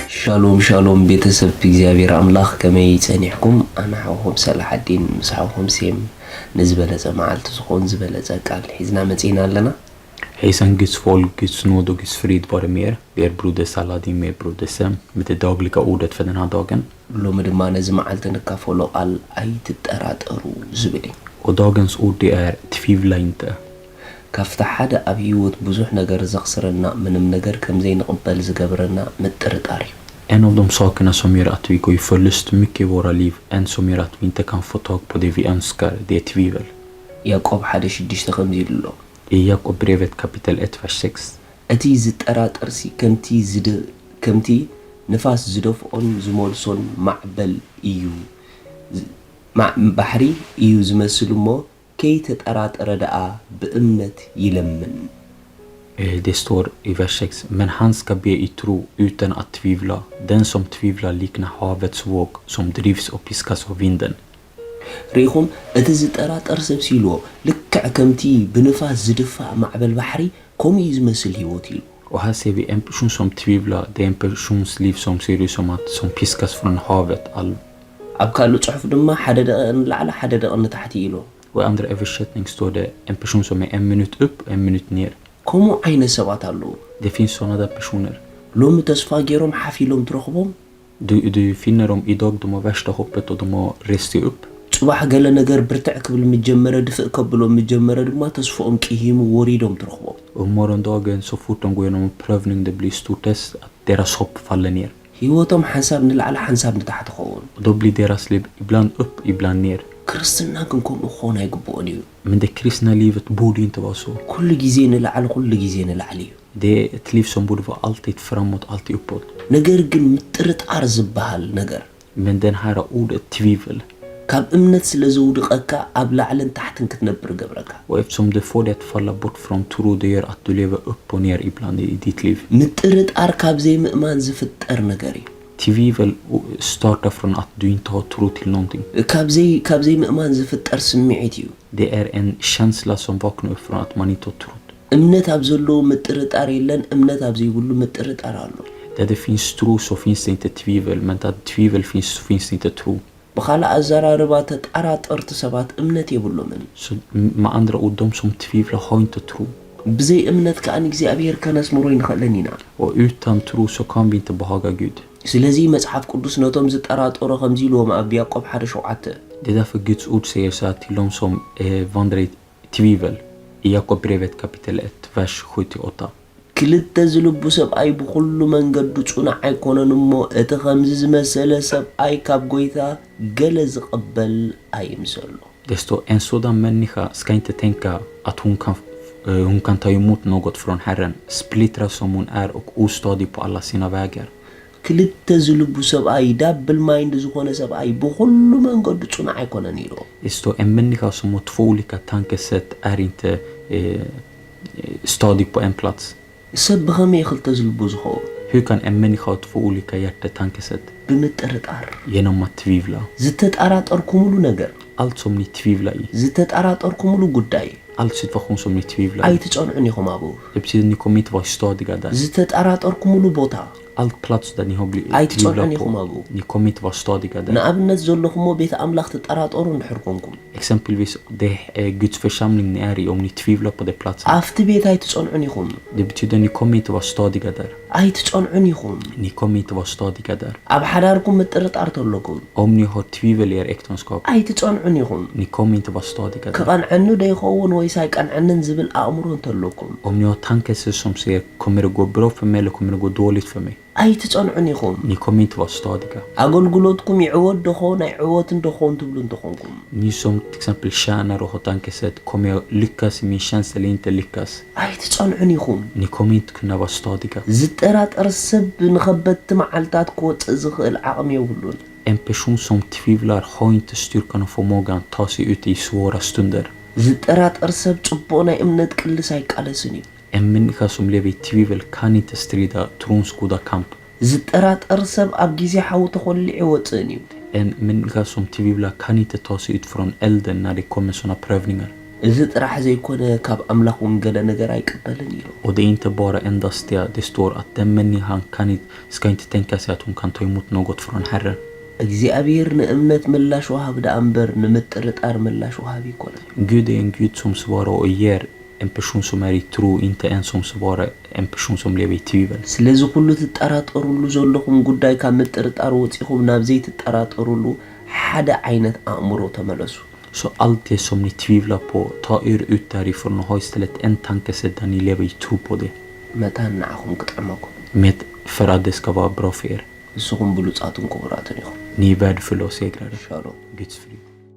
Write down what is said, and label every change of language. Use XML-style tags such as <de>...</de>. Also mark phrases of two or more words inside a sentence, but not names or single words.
<ti>شالوم بيتسب እግዚአብሔር አምላኽ ከመይ ይጸኒሕኩም ኣነ ሓውኹም ሰላሓዲን ምስሓውኹም ሴም ንዝበለጸ መዓልቲ ዝኾን ዝበለጸ ቃል ሒዝና መጺና ኣለና</ti> <sv>Hejsan Guds folk, Guds nåd och Guds frid vare med er. Vi är broder Saladin med broder Sem med det dagliga ordet för den här dagen.</sv> <ti>ሎሚ ድማ ነዚ መዓልቲ ንካፈሎ ቃል ኣይትጠራጠሩ ዝብል እዩ</ti> <sv>Och dagens ord det är tvivla inte.</sv> <ti>ካብቲ ሓደ ኣብ ህይወት ብዙሕ ነገር ዘኽስረና ምንም ነገር ከም ዘይንቕበል ዝገብረና ምጥርጣር እዩ</ti> <sv>En av de sakerna som gör att vi går i förlust mycket i våra liv, en som gör att vi inte kan få tag på det vi önskar, det är tvivel.</sv> <ti>ያዕቆብ 1:6 ከምዚ ኢሉ ኣሎ</ti> <sv>I Jakobrevet kapitel 1 vers 6.</sv> <ti>እቲ ዝጠራጠርሲ ከምቲ ንፋስ ዝደፍኦን ዝመልሶን ማዕበል እዩ ባሕሪ እዩ ዝመስል እሞ ከይተጠራጠረ ደኣ በእምነት ይለምን</ti> <sv>Det står i vers 6. Men han ska be i tro utan att tvivla. Den som tvivlar liknar havets våg som drivs och piskas av vinden.</sv> <ti>ሪኹም እቲ ዝጠራጠር ሰብ ሲልዎ ልክዕ ከምቲ ብንፋስ ዝድፋእ ማዕበል ባሕሪ ከምኡ ዝመስል ህይወት ኢሉ</ti> <sv>Och här ser vi en person som tvivlar. Det är en persons liv som ser ut som piskas från havet.</sv> <ti>ኣብ ካልእ ጽሑፍ ድማ ሓደ ደቂቕ ንላዕሊ ሓደ ደቂቕ ንታሕቲ ኢሉ</ti> <sv>Och i andra översättning står det en person som är 1 minut upp och 1 minut ner.</sv> <ti>ከምኡ ዓይነት ሰባት ኣለዉ</ti> <sv>Det finns sådana där personer.</sv> <ti>ሎሚ ተስፋ ገይሮም ሓፊሎም ትረኽቦም</ti> <sv>Du finner dem idag, de har värsta hoppet och de har rest sig upp.</sv> <ti>ጽባሕ ገለ ነገር ብርትዕ ክብል ምጀመረ ድፍእ ከብሎም ምጀመረ ድማ ተስፋኦም ቂሂሙ ወሪዶም ትረኽቦም</ti> <sv>Och morgondagen så fort de går igenom en prövning, det blir stor test, att deras hopp faller ner.</sv> <ti>ህይወቶም ሓንሳብ ንላዕሊ ሓንሳብ ንታሕቲ ኸውን</ti> <sv>Och då blir deras liv ibland upp, ibland ner.</sv> <ti>ክርስትና ግን ከምኡ ክኾን ኣይግብኦን እዩ</ti> <sv>Men det kristna livet borde inte vara så.</sv> <ti>ኩሉ ግዜ ንላዕሊ ኩሉ ግዜ ንላዕሊ እዩ</ti> <sv>Det är ett liv som borde vara alltid framåt, alltid uppåt.</sv> <ti>ነገር ግን ምጥርጣር ዝበሃል ነገር</ti> <sv>Men den här ordet tvivel.</sv> <ti>ካብ እምነት ስለ ዝውድቐካ ኣብ ላዕልን ታሕትን ክትነብር ገብረካ</ti> <sv>Och eftersom du får det att falla bort från tro, det gör att du lever upp och ner ibland i ditt liv.</sv> <ti>ምጥርጣር ካብ ዘይምእማን ዝፍጠር ነገር እዩ</ti> <sv>Tvivel startar från att du inte har tro till någonting.</sv> <ti>ካብ ዘይምእማን ዝፍጠር ስምዒት እዩ</ti> <sv>Det är en känsla som vaknar upp från att man inte har trott.</sv> <ti>እምነት ኣብ ዘለዎ ምጥርጣር የለን እምነት ኣብ ዘይብሉ ምጥርጣር ኣሎ</ti> <sv>Där det finns tro så finns det inte tvivel, men där tvivel finns så finns det inte tro.</sv> <ti>ብኻልእ ኣዘራርባ ተጠራጠርቲ ሰባት እምነት የብሎምን</ti> <sv>Så med andra ord, de som tvivlar har inte tro.</sv> <ti>ብዘይ እምነት ከኣን እግዚኣብሔር ከነስምሮ ይንኽእለን ኢና</ti> <sv>Och utan tro så kan vi inte behaga Gud.</sv> <ti>ስለዚ መጽሓፍ ቅዱስ ነቶም ዝጠራጠሩ ከምዚ ኢልዎም ኣብ ያዕቆብ 1:7</ti> <sv>Det är därför Guds ord säger så här till de som vandrar i tvivel. I Jakobrevet kapitel 1, vers 7-8.</sv> <ti>ክልተ ዝልቡ ሰብኣይ ብኩሉ መንገዱ ጽኑዕ ኣይኮነን እሞ እቲ ከምዚ ዝመሰለ ሰብኣይ ካብ ጎይታ ገለ ዝቕበል ኣይምሰሎ</ti> <sv>Det står, en sådan människa ska inte tänka att hon kan ta emot något från Herren, splittrad som hon är och ostadig på alla sina vägar.</sv> <ti>ክልተ ዝልቡ ሰብኣይ</ti> <en>double mind</en> <ti>ዝኾነ ሰብኣይ ብኩሉ መንገዱ ጽኑዕ ኣይኮነን ኢሎ</ti> <sv>Det står, en människa som har 2 olika tankesätt är inte stadig på en plats.</sv> <ti>ሰብ ብኸመይ ክልተ ዝልቡ ዝኸውን</ti> <sv>Hur kan en människa ha 2 olika tankesätt?</sv> <ti>ብምጥርጣር</ti> <sv>Genom att tvivla.</sv> <ti>ዝተጠራጠርኩምሉ ነገር</ti> <sv>Allt som ni tvivlar i,</sv> <ti>ዝተጠራጠርኩምሉ ጉዳይ</ti> <sv>all situation som ni tvivlar i,</sv> <ti>ኣይትጸንዑን ኢኹም ኣብኡ</ti> <sv>det betyder att ni kommer inte vara stadiga där.</sv> <ti>ዝተጠራጠርኩምሉ ቦታ</ti> <sv>All plats där ni har blivit</sv> <ti>ኣይትጸንዑን</ti> <sv>tvivlat</sv> <ti>ኢኹም</ti> <sv>på,</sv> <ti>ኣብኡ</ti> <sv>ni kommer inte vara stadiga där.</sv> <ti>ንኣብነት ዘለኹሞ ቤተ ኣምላኽ ተጠራጠሩ እንድሕር ኮንኩም</ti> <sv>Exempelvis det är Guds församling ni är i, om ni tvivlar på det platsen.</sv> <ti>ኣብቲ ቤት ኣይትጸንዑን ኢኹም</ti> <sv>Det betyder att ni kommer inte vara stadiga där.</sv> <ti>ኣይትጸንዑን ኢኹም</ti> <sv>Ni kommer inte vara stadiga där.</sv> <ti>ኣብ ሓዳርኩም ምጥርጣር ተለኩም</ti> <sv>Om ni har tvivel i er äktenskap,</sv> <ti>ኣይትጸንዑን ኢኹም</ti> <sv>ni kommer inte vara stadiga där.</sv> <ti>ክቐንዐኒ ዶ ይኸውን ወይስ ኣይቀንዐንን ዝብል ኣእምሮ እንተለኩም</ti> <sv>Om ni har tankesätt som säger kommer det gå bra för mig eller kommer det gå dåligt för mig,</sv> <ti>ኣይትጸንዑን ኢኹም</ti> <sv>ni kommer inte vara stadiga.</sv> <ti>ኣገልግሎትኩም ይዕወት ደኾን ናይ ዕወትን ደኾን ትብሉ እንተኾንኩም</ti> <sv>Ni som till exempel tjänar och har tankesätt, kommer jag lyckas i min tjänst eller inte lyckas?</sv> <ti>ኣይትጸንዑን ኢኹም</ti> <sv>Ni kommer inte kunna vara stadiga.</sv> <ti>ዝጠራጠር ሰብ ንኸበድቲ መዓልታት ክወፅእ ዝኽእል ዓቕሚ የብሉን</ti> <sv>En person som tvivlar har inte styrkan och förmågan att ta sig ut i svåra stunder.</sv> <ti>ዝጠራጠር ሰብ ጽቡቕ ናይ እምነት ቅልስ ኣይቃለስን እዩ</ti> <sv>En människa som lever i tvivel kan inte strida trons goda kamp.</sv> <ti>ዝጠራጠር ሰብ ኣብ ጊዜ ሓው ተኸሊዕ ይወፅእን እዩ</ti> <sv>En människa som tvivlar kan inte ta sig ut från elden när det kommer såna prövningar. إذا راح زي يكون كاب أملاك ونقلا نجار يقبلن يلو. Och det är inte bara endast det står att den människan ska inte tänka sig att hon kan ta emot något från Herren.</sv> <ti>እግዚአብሔር ንእምነት ምላሽ ወሃብ ዳምበር ንምጥርጣር ምላሽ ወሃብ ይኮነ</ti> <sv>Gud är en Gud som svarar och ger en person som är i tro, inte en som svarar en person som lever i tvivel.</sv> <am>ስለዚህ ሁሉ</am> <ti>ተጠራጠሩሉ ዘለኹም ጉዳይ ካብ ምጥርጣር ወፂኹም ናብ ዘይት ተጠራጠሩሉ ሓደ ዓይነት አእምሮ ተመለሱ.</ti> <sv>Så allt det som ni tvivlar på, ta er ut därifrån och ha istället en tankesätt där ni lever i tro på det.</sv> <ti>መታን ንዓኹም ክጥዕመኩም</ti> <sv>Med för att det ska vara bra för er.</sv> <ti>ንስኹም ብሉፃትን ክቡራትን ኢኹም.</ti> <sv>Ni är värdefulla och segrare.</sv> <ti>ሻሎም</ti> <sv>Guds frid.</sv>